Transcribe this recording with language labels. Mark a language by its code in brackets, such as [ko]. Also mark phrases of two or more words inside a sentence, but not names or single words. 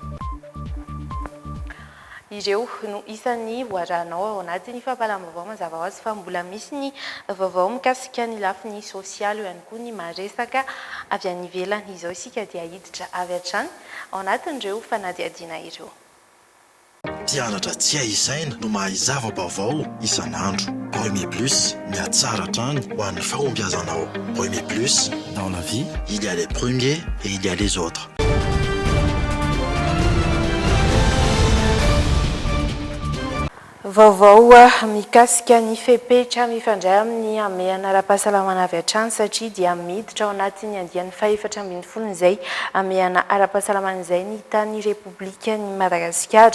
[mg] Ireo no isan'ny hoaranao ao anatin'ny fahapalam-baovao mazava ho azy fa mbola misy ny vaovao mikasika ny lafiny sosialy ihany koa ny maresaka avy any ivelany izao isika dia hiditra avy hatrany ao anatin'ireo fanadihadiana ireo. Mpianatra tsy aisaina no mahay zava-baovao isan'andro. Premier Plus, miatsara hatrany ho an'ny fahombiazanao. [fr] Premier Plus, dans la vie, il y a les premiers et il y a les autres. [mg] Vaovao mikasika ny fepetra mifandray amin'ny amehana ara-pahasalamana avy hatrany satria dia miditra ao anatin'ny andian'ny fahaefatra ambin'ny folo izay amehana ara-pahasalamana izay ny tany Repoblika ny Madagasikara.